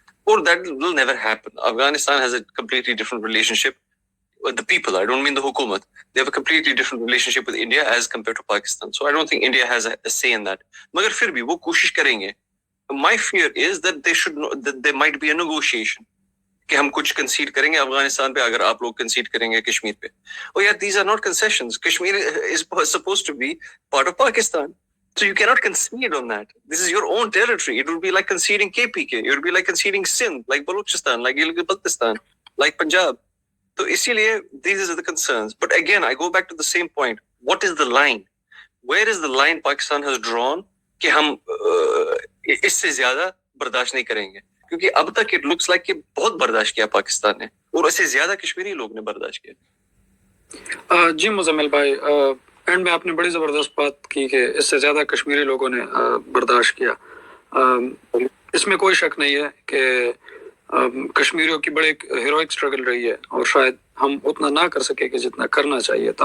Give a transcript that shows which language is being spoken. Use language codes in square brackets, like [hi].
[en] Or that will never happen. Afghanistan has a completely different relationship with the people. I don't mean the hukumat. They have a completely different relationship with India as compared to Pakistan. So I don't think India has a say in that. [hi] Magar fir bhi wo koshish karenge. [en] My fear is that that there might be a negotiation. [hi] कि हम कुछ concede करेंगे अफगानिस्तान पे अगर आप लोग concede करेंगे कश्मीर पे. [en] Oh yeah, these are not concessions. Kashmir is supposed to be part of Pakistan. So you cannot concede on that. This is your own territory. It would be like conceding KPK. It would be like conceding Sindh, like Balochistan, like Gilgit-Baltistan, like Punjab. So इसीलिए these are the concerns. But again, I go back to the same point. What is the line? Where is the line Pakistan has drawn [hi] कि हम इससे ज़्यादा बर्दाश्त नहीं करेंगे? क्योंकि अब तक [en] it looks like [hi] कि बहुत बर्दाश्त किया पाकिस्तान ने और इससे ज़्यादा कश्मीरी लोग ने बर्दाश्त किया. जी मुजम्मिल भाई, एंड में आपने बड़ी ज़बरदस्त बात की कि इससे ज़्यादा कश्मीरी लोगों ने बर्दाश्त किया. इसमें कोई शक नहीं है कि कश्मीरियों की बड़ी हीरोइक स्ट्रगल रही है और शायद हम उतना ना कर सके कि जितना करना चाहिए था.